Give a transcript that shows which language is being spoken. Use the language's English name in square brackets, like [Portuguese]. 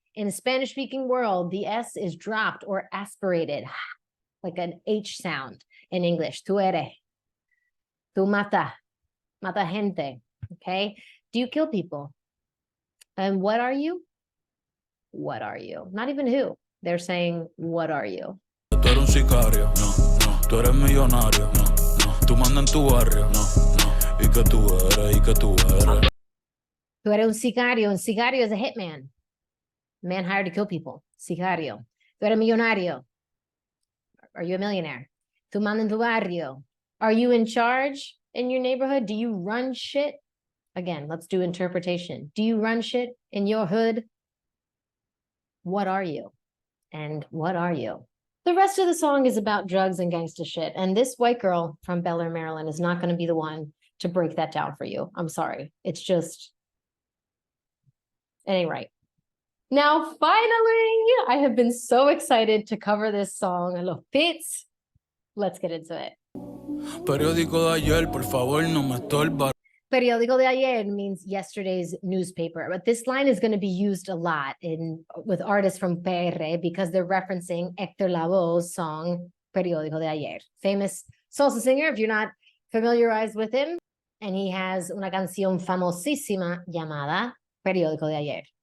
[English] In the Spanish-speaking world, the S is dropped or aspirated, like an H sound in English. [Spanish] Tu eres. Tu mata. Mata gente. [English] Okay? Do you kill people? And what are you? What are you? Not even who. They're saying, what are you? [Spanish] Tú eres un sicario, no, no. Tú eres millonario, no, no. Tú mandas en tu barrio, no, no. ¿Y qué tú eres? ¿Y qué tú eres? Tú eres un sicario. Un sicario [English] is a hitman. Man hired to kill people. Sicario. [Spanish] Tú eres millonario. [English] Are you a millionaire? [Spanish] Tu manda en tu barrio. [English] Are you in charge in your neighborhood? Do you run shit? Again, let's do interpretation. Do you run shit in your hood? What are you? And what are you? The rest of the song is about drugs and gangsta shit. And this white girl from Bel Air, Maryland is not going to be the one to break that down for you. I'm sorry. It's just, it ain't right. Now, finally, I have been so excited to cover this song, Los Pits. Let's get into it. [Spanish] Periódico de ayer, por favor, no me estorba. [English] Periódico de ayer means yesterday's newspaper, but this line is going to be used a lot with artists from PR because they're referencing Héctor Lavoe's song Periódico de ayer. Famous salsa singer, if you're not familiarized with him, and he has [Spanish] una canción famosísima llamada Periódico de ayer.